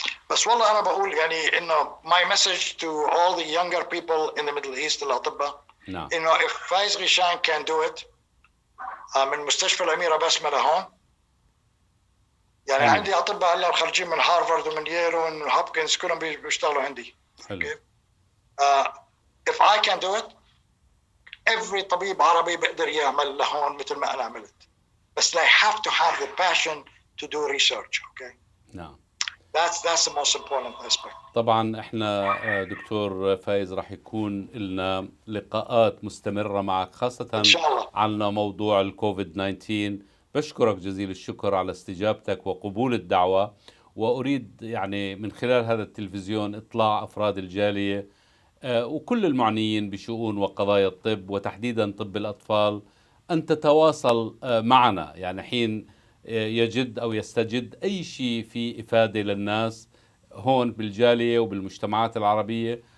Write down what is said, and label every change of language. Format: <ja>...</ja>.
<ar>بس والله انا بقول يعني انه</ar> <en>my message to all the younger people in the Middle East</en> <ar>الاطباء، نعم، انه</ar> <en>if</en> <ar>فايز غيشان</ar> <en>can do it</en> <ar>من مستشفى الاميره بسمه لهون. يعني عندي اطباء هلا خارجين من هارفارد ومن ييل ومن هوبكنز كلهم بيشتغلوا عندي. حلو.</ar> <en>if I can do it every</en> <ar>طبيب عربي بيقدر يعمل لهون مثل ما انا عملت. بس</ar> <en>they have to have the passion to do research. Okay.</en> <ar>نعم.</ar> <en>That's the most important aspect.</en> <ar>طبعا احنا دكتور فايز راح يكون لنا لقاءات مستمرة معك، خاصة إن شاء الله عنا موضوع الكوفيد 19. بشكرك جزيل الشكر على استجابتك وقبول الدعوة، وأريد يعني من خلال هذا التلفزيون إطلاع أفراد الجالية وكل المعنيين بشؤون وقضايا الطب وتحديدا طب الأطفال أن تتواصل معنا، يعني حين يجد أو يستجد أي شيء في إفادة للناس هون بالجالية وبالمجتمعات العربية.</ar>